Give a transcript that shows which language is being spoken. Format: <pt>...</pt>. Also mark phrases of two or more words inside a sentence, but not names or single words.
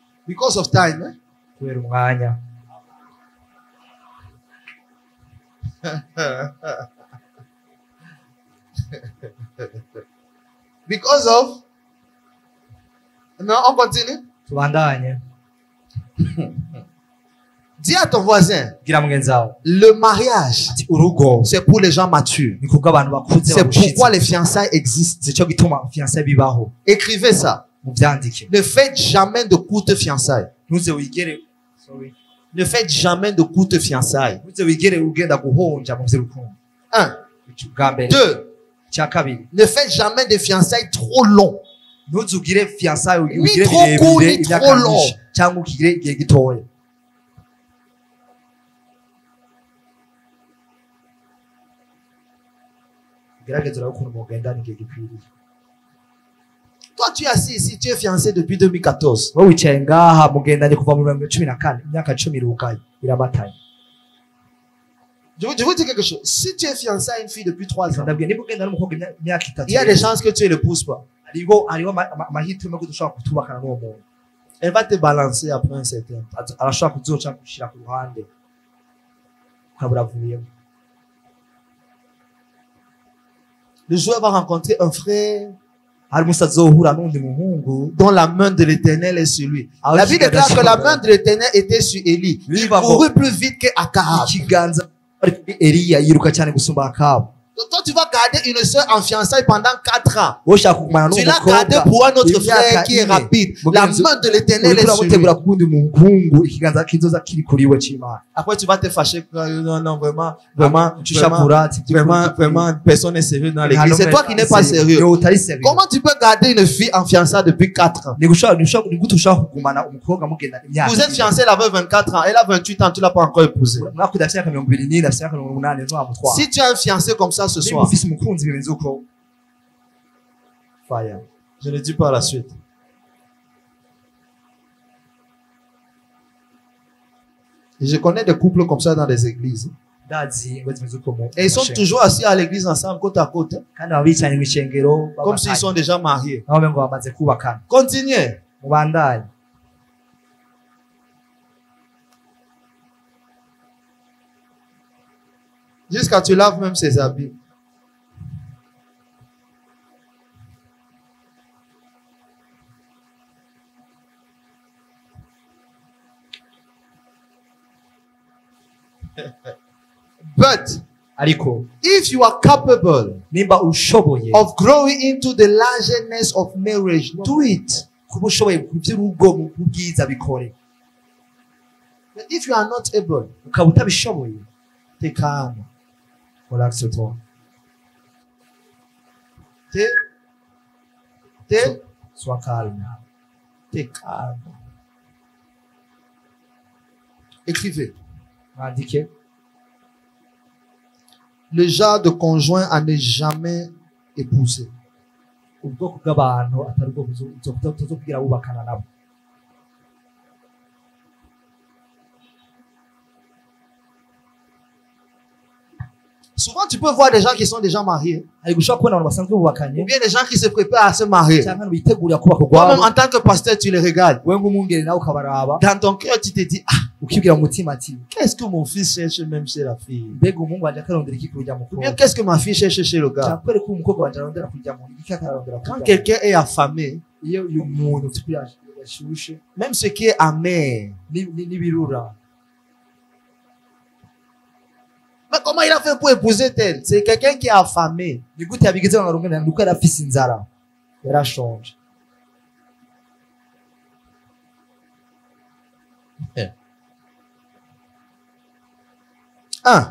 <en>Because of time, eh?</en> <rn>kubera umwanya.</rn> <en>Because of...</en> <fr>Non, on continue.</fr> <rn>Tubandanye.</rn> <fr>Dis à ton voisin,</fr> <rn>Gira mugenzi wawe.</rn> <fr>le mariage,</fr> <rn>Ati urugo</rn> <fr>c'est pour les gens matures.</fr> <rn>ni kubwo abantu bakuze</rn> <fr>C'est</fr> <rn>babushitse.</rn> <fr>pourquoi les fiançailles existent.</fr> <rn>Nico gituma fiançailles bibaho.</rn> <fr>Écrivez ça.</fr> <rn>Muvyandike.</rn> <fr>Ne faites jamais de courtes fiançailles.</fr> <rn>Ntuze wigere. Sorry.</rn> <fr>Ne faites jamais de courtes fiançailles.</fr> <rn>Ntuze wigere ugenda guhonja mu vy'urukundo. 1. Bwa mbere. 2. Cya kabiri.</rn> <fr>Ne faites jamais de fiançailles trop longs.</fr> <rn>Ntuze ugire fiançailles Ni ugire</rn> <fr>trop court,</fr> <rn>birebire ni imyaka</rn> <fr>trop long.</fr> <rn>myinshi cyangwa ukigire igihe gitoya. Gerageza urabe ukuntu mugendana igihe gikwiriye.</rn> <fr>Toi, tu es assis ici, tu es fiancé depuis 2014.</fr> <rn>Wowe wicaye ngaha mugendanye kuva mu 2014 imyaka 10 irugaye irabatanye.</rn> <fr>Je vous dis quelque chose. Si tu es fiancé à une fille depuis 3 ans,</fr> <rn>Ndabwiye niba ugendana n'umukobwa imyaka 3</rn> <fr>il y a des chances que tu ne l'épouses pas.</fr> <rn>hariho amahitamo yo kudushobora kutubakana n'uwo muntu.</rn> <fr>Elle va te balancer après un certain temps.</fr> <rn>Arashobora kuzoca gushira ku ruhande ukabura avuyemo.</rn> <fr>Le joueur va rencontrer un frère</fr> <rn>Hari umusa azohura n'undi muhungu</rn> <fr>dont la main de l'Éternel est sur lui. La Bible déclare que la main de l'Éternel était sur Élie. Il courut plus vite que Akab.</fr> <rn>ikiganza ari kuri Eliya yiruka cyane gusumba Akabu.</rn> <fr>Donc toi, tu vas garder une sœur en fiançailles pendant 4 ans.</fr> <rn>Wowe ushaka kugumana</rn> <fr>Tu l'as gardé</fr> <rn>n'umukobwa</rn> <fr>pour un autre frère qui est rapide. La main de l'Éternel est sur lui.</fr> <rn>uramutegura ku wundi muhungu ikiganza kizoza kiri kuri we c'Imana.</rn> <fr>Après, tu vas te fâcher. Non, vraiment, personne n'est sérieux dans l'église. C'est toi qui n'es pas sérieux. Comment tu peux garder une fille en fiançailles depuis 4 ans?</fr> <rn>ni gute ushaka kugumana umukobwa mugenda imyaka</rn> <fr>Vous êtes fiancés, elle avait 24 ans. Elle a 28 ans, tu l'as pas encore épousée.</fr> <rn>mwaka udafite imyaka 24 afite imyaka 28 ntiwamutwara.</rn> <fr>Si tu as un fiancé comme ça ce</fr> <rn>Niba</rn> <fr>soir,</fr> <rn>ufise umukunzi bimeze uko fire.</rn> <fr>je ne dis pas la suite. Et je connais des couples comme ça dans les églises.</fr> <rn>Ndazi ingo zimeze uko mu</rn> <fr>Et ils sont toujours assis à l'église ensemble, côte à côte,</fr> <rn>kandi baba bicaye mu ishengero</rn> <fr>comme s'ils sont déjà mariés.</fr> <rn>aho ngo bamaze kubakana.</rn> <fr>Continuez.</fr> <rn>Mubandanye.</rn> <fr>Jusqu'à tu laves même ses habits.</fr> <en>But</en> <rn>Ariko</rn> <en>if you are capable</en> <rn>nimba ushoboye</rn> <en>of growing into the largeness of marriage, do it.</en> <rn>kuba ushoboye ku by'urugo mu bwiza bikore.</rn> <en>But if you are not able,</en> <rn>Ukaba utabishoboye</rn> <fr>t'es calme. relax toi. Sois calme. T'es calme. Écrivez.</fr> <rn>Mwandike</rn> <fr>Le genre de conjoint à ne jamais épouser.</fr> <rn>ubwoko bw'abantu atari ubwo uzokubwira wubakana nabo.</rn> <fr>Souvent, tu peux voir des gens qui sont déjà mariés,</fr> <rn>Hari gushobora kubona abantu basanzwe bubakanye</rn> <fr>ou bien des gens qui se préparent à se marier.</fr> <rn>cyangwa bitegurira kubaka</rn> <fr>Toi-même,</fr> <rn>urwabo.</rn> <fr>en tant que pasteur, tu les regardes.</fr> <rn>Wewe nk'umwungeri nawe ukabaraba</rn> <fr>Dans ton cœur, tu te dis, ah,</fr> <rn>ukibwira mu mutima ati</rn> <fr>qu'est-ce que mon fils cherche même chez la fille?</fr> <rn>mbega umuhungu wanje akarondera iki kurya</rn> <fr>Ou bien,</fr> <rn>mukobwa</rn> <fr>qu'est-ce que ma fille cherche chez le gars?</fr> <rn>cyakwereka ko umukobwa wanje arondera kurya mu iki akarondera</rn> <fr>Quand</fr> <rn>kurya.</rn> <fr>quelqu'un est affamé,</fr> <rn>Iyo uyu muntu ufite yashushe</rn> <fr>même ce qui est amer,</fr> <rn>n'ibirura.</rn> <fr>mais comment il a fait pour épouser tel? C'est quelqu'un qui est affamé.</fr> <rn>Ni gute yabigize ngo arongane nuko yari afise inzara yarashonje.</rn> <fr>Un.</fr>